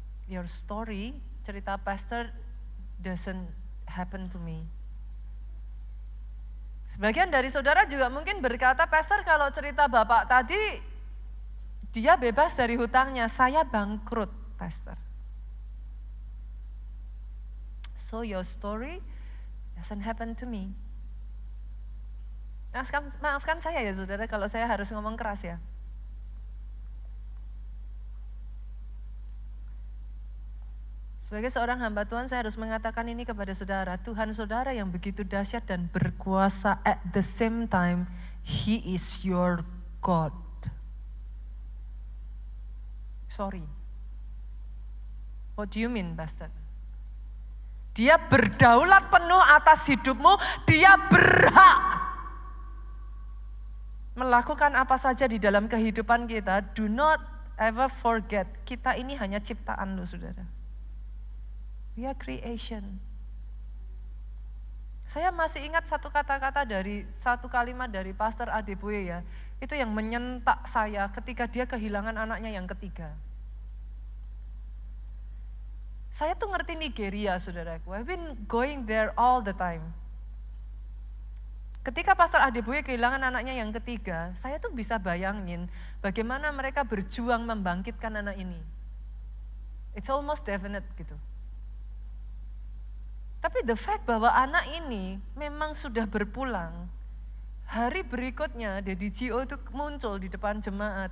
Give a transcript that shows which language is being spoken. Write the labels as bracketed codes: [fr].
[en] Your story, [id] cerita pastor [en] doesn't happen to me. [id] Sebagian dari saudara juga mungkin berkata, pastor kalau cerita bapak tadi, dia bebas dari hutangnya, saya bangkrut, pastor. [en] So your story doesn't happen to me. [id] Maafkan saya ya saudara kalau saya harus ngomong keras ya. Sebagai seorang hamba Tuhan saya harus mengatakan ini kepada saudara. Tuhan saudara yang begitu dahsyat dan berkuasa [en] at the same time, He is your God. Sorry. What do you mean, Pastor? [id] Dia berdaulat penuh atas hidupmu, dia berhak melakukan apa saja di dalam kehidupan kita. [en] Do not ever forget, [id] kita ini hanya ciptaan lu, saudara. [en] We are creation. [id] Saya masih ingat satu kalimat dari Pastor Adeboye ya. Itu yang menyentak saya ketika dia kehilangan anaknya yang ketiga. Saya tuh ngerti Nigeria, saudaraku. [en] I've been going there all the time. [id] Ketika Pastor Adeboye kehilangan anaknya yang ketiga, saya tuh bisa bayangin bagaimana mereka berjuang membangkitkan anak ini. [en] It's almost definite [id] gitu. Tapi [en] the fact [id] bahwa anak ini memang sudah berpulang, hari berikutnya Daddy Gio itu muncul di depan jemaat.